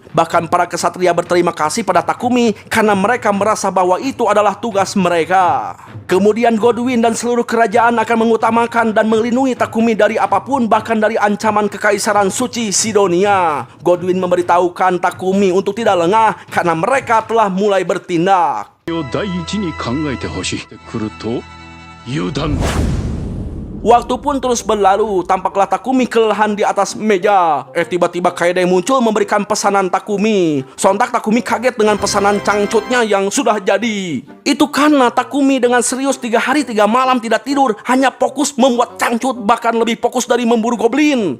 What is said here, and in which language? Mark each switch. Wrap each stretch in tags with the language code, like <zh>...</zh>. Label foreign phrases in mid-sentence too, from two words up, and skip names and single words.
<id>Bahkan para kesatria berterima kasih pada Takumi karena mereka merasa bahwa itu adalah tugas mereka. Kemudian Godwin dan seluruh kerajaan akan mengutamakan dan melindungi Takumi dari apapun, bahkan dari ancaman kekaisaran suci Sidonia. Godwin memberitahukan Takumi untuk tidak lengah karena mereka telah mulai bertindak.</id> <ja>を第一に考えてほしい。来ると油断。</ja> <id>Waktu pun terus berlalu, tampaklah Takumi kelelahan di atas meja. Tiba-tiba Kaede muncul memberikan pesanan Takumi. Sontak Takumi kaget dengan pesanan cangcutnya yang sudah jadi. Itu karena Takumi dengan serius 3 hari 3 malam tidak tidur, hanya fokus membuat cangcut, bahkan lebih fokus dari memburu goblin.</id>